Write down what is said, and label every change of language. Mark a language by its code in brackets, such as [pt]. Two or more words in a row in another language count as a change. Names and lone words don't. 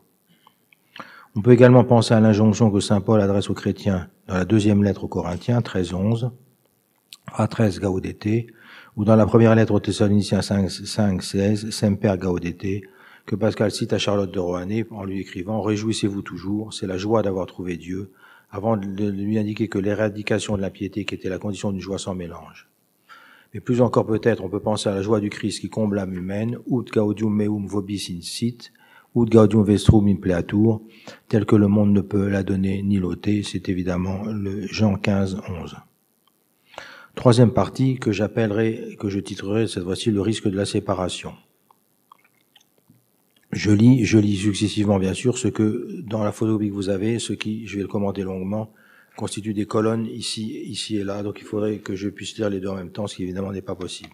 [fr] On peut également penser à l'injonction que saint Paul adresse aux chrétiens dans la deuxième lettre aux Corinthiens, 13:11, [la] Fratres gaudete, [fr] ou dans la première lettre aux Thessaloniciens 5:16, [la] Semper gaudete, [fr] que Pascal cite à Charlotte de Rohanné en lui écrivant « Réjouissez-vous toujours, c'est la joie d'avoir trouvé Dieu », avant de lui indiquer que l'éradication de l'impiété qui était la condition d'une joie sans mélange. Mais plus encore peut-être, on peut penser à la joie du Christ qui comble l'âme humaine, [la] ut gaudium meum vobis in sit, ut gaudium vestrum in pleatur, [fr] tel que le monde ne peut la donner ni l'ôter, c'est évidemment le Jean 15:11. Troisième partie que je titrerai cette fois-ci le risque de la séparation. Je lis successivement bien sûr ce que, dans la photocopie que vous avez, ce qui, je vais le commenter longuement, constitue des colonnes ici et là, donc il faudrait que je puisse lire les deux en même temps, ce qui évidemment n'est pas possible.